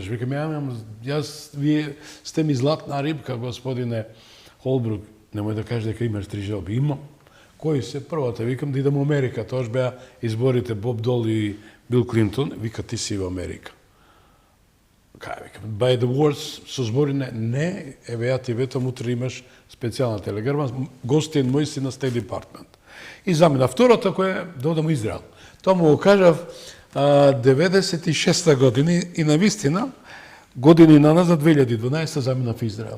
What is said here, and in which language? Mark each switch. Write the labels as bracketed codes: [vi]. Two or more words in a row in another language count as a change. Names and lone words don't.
[mk] Викам: вие сте ми златна рибка, господине Холбрук. Немој да кажеш дека имаш 3 желби. Имам. Кои се? Првата, викам, да идам во Америка. Тоаш беа изборите Боб Дол и Бил Клинтон. Вика: ти си во Америка. Кај, викам, [en] by the words, [mk] со збори не, еве ја ти ветам, утре имаш специјална телеграма, гостин мој си на State Department. И замина втората која да одам во Израел. Тоа му го кажав 96-та година и навистина години наназад 2012 замина в Израел.